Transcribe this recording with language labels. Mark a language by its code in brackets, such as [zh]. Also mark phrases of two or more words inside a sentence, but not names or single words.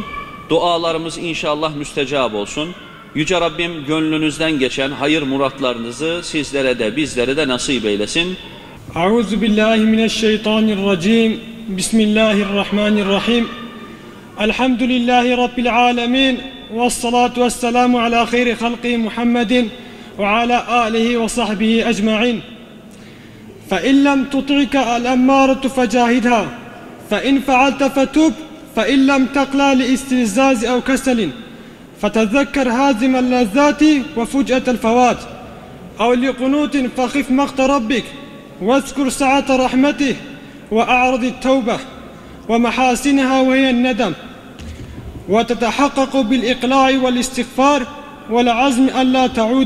[tr] Dualarımız inşallah müstecab olsun. Yüce Rabbim gönlünüzden geçen hayır muratlarınızı sizlere de bizlere de nasip eylesin. [ar] أعوذ بالله من الشيطان الرجيم. بسم الله الرحمن الرحيم. الحمد لله رب العالمين. والصلاة والسلام على خير خلق محمد وعلى آله وصحبه أجمعين. فَاِنْ لَمْ تُطِعِكَ الْاَمَّارَةُ فَجَاهِدْهَا فَاِنْ فَعَلْتَ فَتُوبْ فَاِنْ لَمْ تَقْلَى لِاِسْتِلْزَازِ اَوْ كَسَلٍ فَتَذَكَّرْ هَازِمَ اللَّذَّاتِ وَفُجْأَةَ الْفَوَاتِ اَوْ لِقُنُوتٍ فَخِفْ مَقْتَ رَبِّكَ وَاذْكُرْ سَعَةَ رَحْمَتِهِ وَأَعْرِضِ التَّوْبَةِ وَمَحَاسِنِهَا وَهِيَ النَّدَمُ وَتَتَحَقَّقُ بِالْإِقْلَاعِ وَالِاسْتِغْفَارِ وَالْعَزْمِ أَلَّا تَعُودَ.